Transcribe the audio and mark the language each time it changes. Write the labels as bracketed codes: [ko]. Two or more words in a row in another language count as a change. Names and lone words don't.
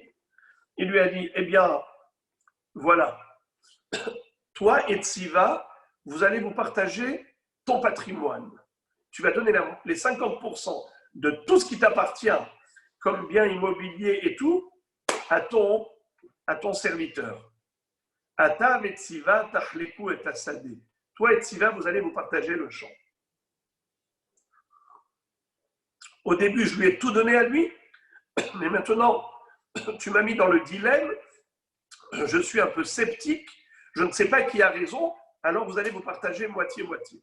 [fr] Il lui a dit, eh bien, voilà, toi et Tsiva, vous allez vous partager ton patrimoine. Tu vas donner les 50% de tout ce qui t'appartient comme bien immobilier et tout à ton serviteur. [he] אתה וציבא תחלקו את השדה. [fr] Toi et Tsiva, vous allez vous partager le champ. Au début, je lui ai tout donné à lui, mais maintenant, tu m'as mis dans le dilemme, je suis un peu sceptique, je ne sais pas qui a raison, alors vous allez vous partager moitié-moitié.